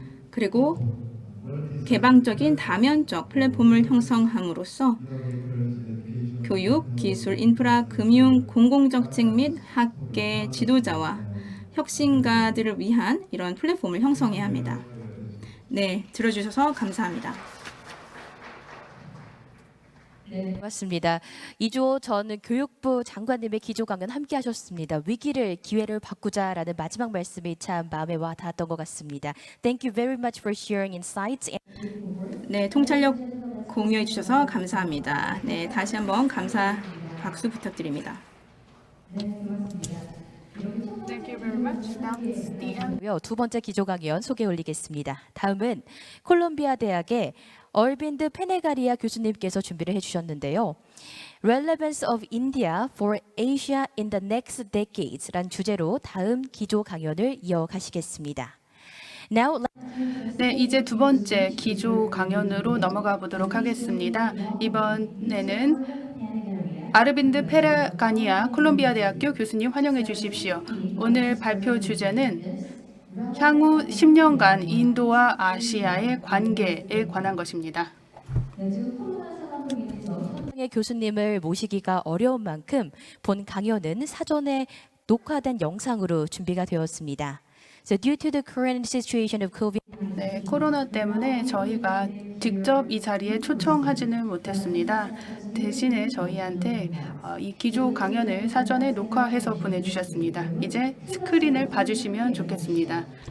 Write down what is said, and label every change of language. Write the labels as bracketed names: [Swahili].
[Korean] 그리고 개방적인 다면적 플랫폼을 형성함으로써 교육, 기술, 인프라, 금융, 공공정책 및 학계 지도자와 혁신가들을 위한 이런 플랫폼을 형성해야 합니다. 네, 들어주셔서 감사합니다. 고맙습니다. 이주호 전 교육부 장관님의 기조 강연 함께 하셨습니다. 위기를 기회를 바꾸자라는 마지막 말씀이 참 마음에 와 닿았던 것 같습니다. [English] Thank you very much for sharing insights. [Korean] 네, 통찰력 공유해 주셔서 감사합니다. 네, 다시 한번 감사 박수 부탁드립니다. [English] Thank you very much. That's the end. [Korean] 두 번째 기조 강연 소개 올리겠습니다. 다음은 콜롬비아 대학의 얼빈드 페네가리아 교수님께서 준비를 해주셨는데요. Relevance of India for Asia in the Next Decades란 주제로 다음 기조 강연을 이어가시겠습니다. [English] Now, [Korean] 네, 이제 두 번째 기조 강연으로 넘어가 보도록 하겠습니다. 이번에는 아르빈드 페라가니아 콜롬비아 대학교 교수님 환영해 주십시오. 오늘 발표 주제는 향후 10년간 인도와 아시아의 관계에 관한 것입니다. 교수님을 모시기가 어려운 만큼 본 강연은 사전에 녹화된 영상으로 준비가 되었습니다. [English] So due to the current situation of COVID, [Korean] 네, 코로나 때문에 저희가 직접 이 자리에 초청하지는 못했습니다. 대신에 저희한테 이 기조 강연을 사전에 녹화해서 보내주셨습니다. 이제 스크린을 봐주시면 좋겠습니다.